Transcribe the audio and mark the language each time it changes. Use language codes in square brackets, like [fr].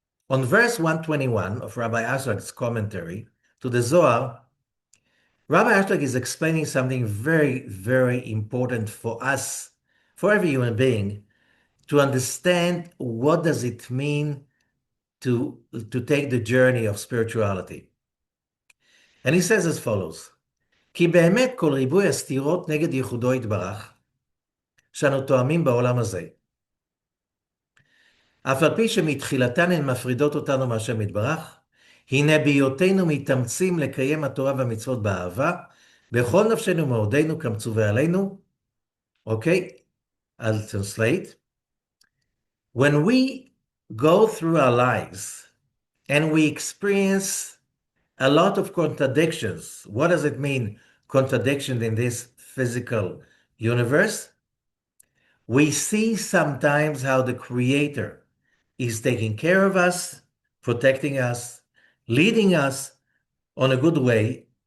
[en] On verse 121 of Rabbi Ashlag's commentary to the Zohar, Rabbi Ashlag is explaining something very, very important for us, for every human being, to understand what does it mean to take the journey of spirituality. And he says as follows, [he] כי באמת כל ריבוי הסתירות נגד ייחודו יתברך, שאנו תואמים בעולם הזה. אף על פי שמתחילתן הן מפרידות אותנו מהשם יתברך, הנה בהיותנו מתאמצים לקיים התורה והמצוות באהבה, בכל נפשנו ומאודנו כמצווה עלינו. [en] Okay, I'll translate. When we go through our lives and we experience a lot of contradictions, what does it mean, contradiction in this physical universe? We see sometimes how the Creator is taking care of us, protecting us, leading us on a good way.